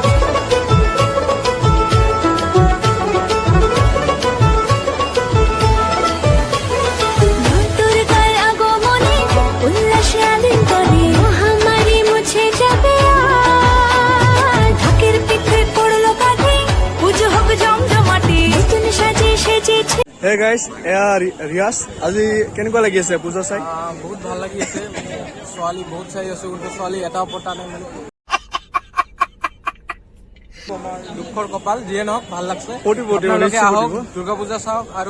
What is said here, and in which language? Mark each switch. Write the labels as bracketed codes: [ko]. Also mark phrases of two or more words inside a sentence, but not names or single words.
[bn] দুর্গার আগমনে উল্লাসে আলিঙ্গনে মহামারী মুছে যাবে আজ। ঢাকের পিঠে পড়লো কাঠি, পুজো হোক জমজমাটি, নতুন সাজে সেজেছে। [en] hey guys, [as] এয়া ৰিয়াজ, আজি কেনেকুৱা লাগি আছে পূজা চাই? বহুত ভাল লাগি আছে। ছোৱালী বহুত চাই আছো, কিন্তু ছোৱালী এটা ওপৰত নাই মানে দুখৰ কপাল। যিয়ে নহওক ভাল লাগছে। ফূৰ্তি আপোনালোকে নিশ্চয় আহক, ফূৰ্তি। দুৰ্গা পূজা চাওক আৰু